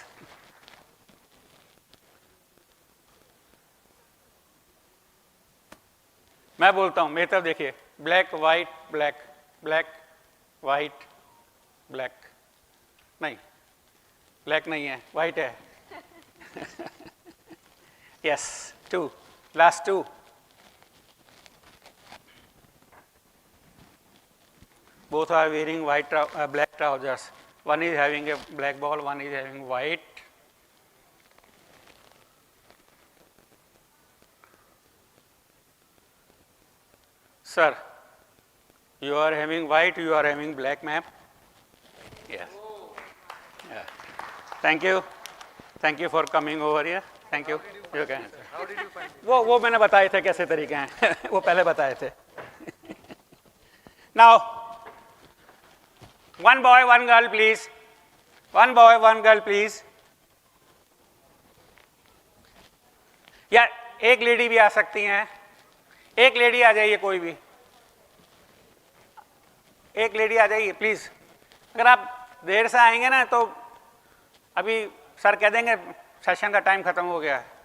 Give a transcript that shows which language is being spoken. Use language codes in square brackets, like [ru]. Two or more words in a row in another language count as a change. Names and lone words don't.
[hi] मैं बोलता हूं, मेरी तरफ देखिए. [en] black white black, black white black. [hi] नहीं, ब्लैक नहीं है, वाइट है. [en] Yes, 2. Last 2. Both are wearing black trousers. One is having a black ball, one is having white. Sir, you are having white, you are having black, ma'am. Yes. Yeah. Thank you. Thank you for coming over here. Thank you. You can. How did you find it? [hi] वो मैंने बताए थे कैसे तरीके हैं. वो पहले बताए थे. [en] Now, one boy, one girl, please. One boy, one girl, please. [hi] या एक लेडी भी आ सकती हैं. एक लेडी आ जाइए, कोई भी एक लेडी आ जाइए प्लीज. अगर आप देर से आएंगे ना तो अभी सर कह देंगे सेशन का टाइम खत्म हो गया है.